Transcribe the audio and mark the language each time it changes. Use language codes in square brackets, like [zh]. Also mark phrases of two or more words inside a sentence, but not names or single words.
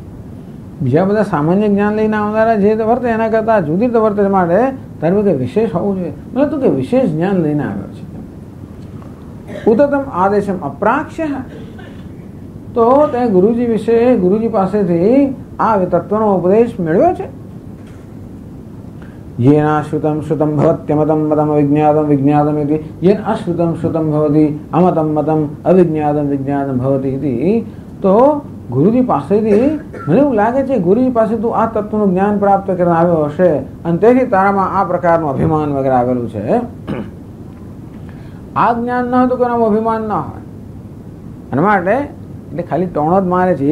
[gu] બીજા બધા સામાન્ય જ્ઞાન લઈને આવનારા જે વર્તે એના કરતાં જુદી રીતે વર્તે માટે તારી પાસે વિશેષ હોવું જોઈએ. મતલબ તું કે વિશેષ જ્ઞાન લઈને આવ્યો છે. [sa] उत्तम आदेशम अप्राक्ष्य. [gu] તો તે ગુરુજી વિશે ગુરુજી પાસેથી આ તત્વનો ઉપદેશ મેળવ્યો છે. [sa] येन अश्रुतं श्रुतं भवत्यमतं मतं अविज्ञातं विज्ञातम् इति येन अश्रुतं श्रुतं भवति अमतं मतं अविज्ञातं विज्ञातं भवति इति. [gu] તો ગુરુજી પાસેથી મને એવું લાગે છે ગુરુજી પાસે તું આ તત્વનું જ્ઞાન પ્રાપ્ત કરીને આવ્યો હશે અને તેથી તારામાં આ પ્રકારનું અભિમાન વગેરે આવેલું છે. આ જ્ઞાન ન હતું કોઈનામાં અભિમાન ન હોય. અને માટે એટલે ખાલી ટોણો જ મારે છે.